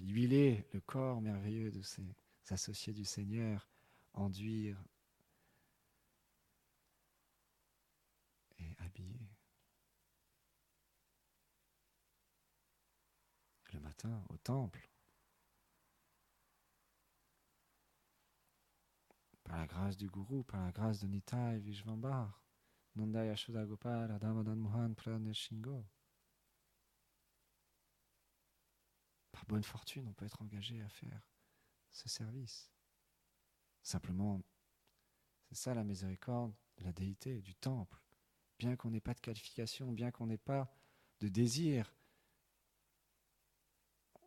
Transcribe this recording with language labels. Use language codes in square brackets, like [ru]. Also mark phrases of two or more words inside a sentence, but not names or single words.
[fr] Huiler le corps merveilleux de ces associés du Seigneur, enduire et habiller. Le matin, au temple, par la grâce du gourou, par la grâce de Nitai Vishvambar, Nanda Yashoda Gopal, Radha Madan Mohan Pradhan Shingo. Par bonne fortune, on peut être engagé à faire ce service. Simplement, c'est ça la miséricorde de la déité, du temple. Bien qu'on n'ait pas de qualification, bien qu'on n'ait pas de désir, on